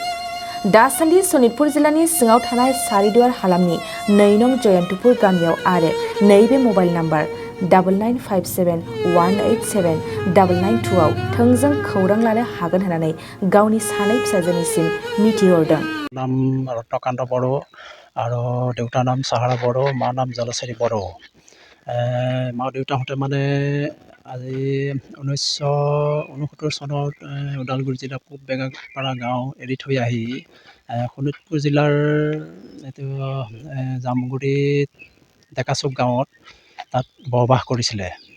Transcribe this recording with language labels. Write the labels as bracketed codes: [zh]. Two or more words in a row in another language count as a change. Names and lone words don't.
[brx] दासान्दि सनितपुर जिल्लानि सिङाव थानाय सारिदुवार हालामनि 2 नं जयन्तपुर गामियाव आरो नैबे मबाइल नाम्बार 9957187992 आव थोंजों खौरां लानो हागोन होननानै गावनि सानै फिसाजोनिसिम मिथिहरदों। [as] नाम रत्नकान्त बर' আৰু দেউতাৰ নাম সাহাৰা बर' মাৰ নাম জলস্বৰী बर'। মা দেউতাহঁতে মানে আজি 1969 চনত ওদালগুৰি জিলা পুব বেগাপাৰা গাঁও এৰি থৈ আহি শোণিতপুৰ জিলাৰ এইটো জামগুৰিত ডেকাচুক গাঁৱত তাত বসবাস কৰিছিলে।